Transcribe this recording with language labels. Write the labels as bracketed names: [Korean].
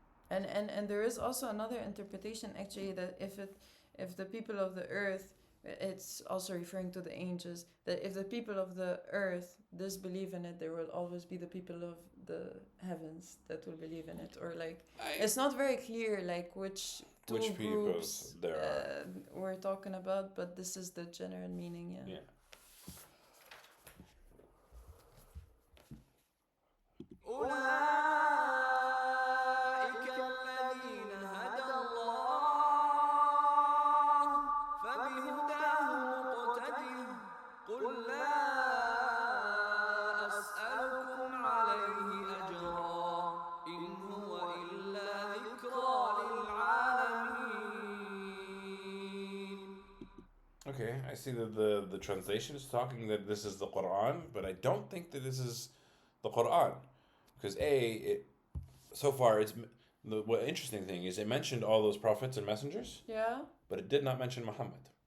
[English] And there is also another interpretation actually, that if the people of the earth, it's also referring to the angels, that if the people of the earth disbelieve in it, there will always be the people of the heavens that will believe in it. Or like, it's not very clear like which two Which people groups there are. we're talking about, but this is the general meaning. Yeah. [Arabic] أولئك الذين هدى الله فبهداه مقتده قل لا أسألكم عليه أجرا إن هو إلا ذكرى للعالمين. [English] Okay, I see that the translation is talking that this is the Quran, but I don't think that this is the Quran, because so far what interesting thing is it mentioned all those prophets and messengers, Yeah. but it did not mention Muhammad.